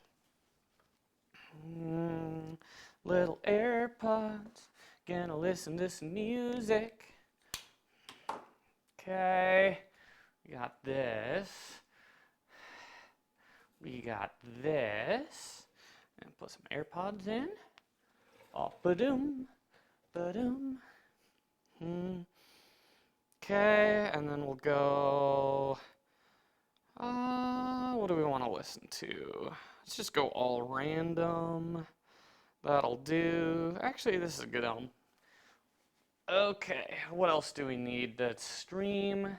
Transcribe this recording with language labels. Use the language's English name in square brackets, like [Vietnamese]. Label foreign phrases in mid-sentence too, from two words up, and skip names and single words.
[English] Little AirPods. Gonna listen to some music. Okay. We got this. We got this. And put some AirPods in. Oh, ba-doom. Ba-doom. Okay, and then we'll go. What do we want to listen to? Let's just go all random. That'll do. Actually, this is a good album. Okay, what else do we need to stream?